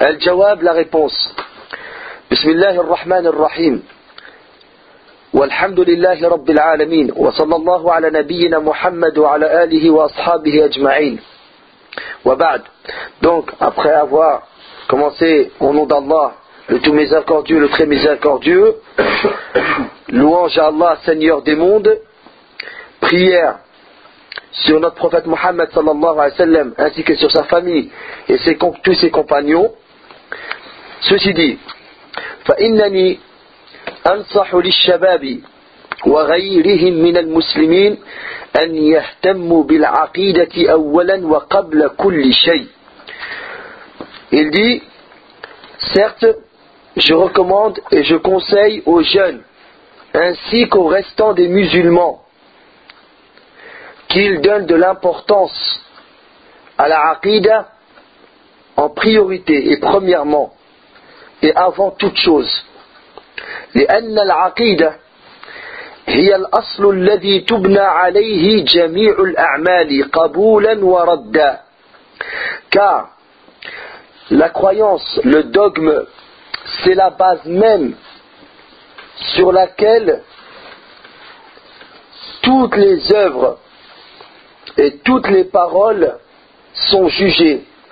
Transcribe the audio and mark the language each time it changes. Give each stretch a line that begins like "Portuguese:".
Arabic: الجواب لا réponse بسم الله الرحمن الرحيم والحمد لله رب العالمين وصلى الله على نبينا محمد وعلى آله وأصحابه أجمعين وبعد
French: donc après avoir commencé au nom d'Allah le tout miséricordieux le très miséricordieux louange à Allah Seigneur des mondes prière sur notre prophète Mohammed
Arabic: صلى الله عليه وسلم
French: ainsi que sur sa famille et tous ses compagnons. Ceci dit,
Arabic: فإنني أنصح للشباب وغيرهم من المسلمين أن يهتموا بالعقيدة أولا وقبل كل شيء.
French: Il dit, certes, je recommande et je conseille aux jeunes ainsi qu'aux restants des musulmans qu'ils donnent de l'importance à la aqida en priorité et premièrement. Et avant toute chose.
Arabic: لأن العقيدة هي الأصل الذي تبنى عليه جميع الأعمال قبولا وردا.
French: Car la croyance, le dogme, c'est la base même sur laquelle toutes les œuvres et toutes les paroles sont jugées.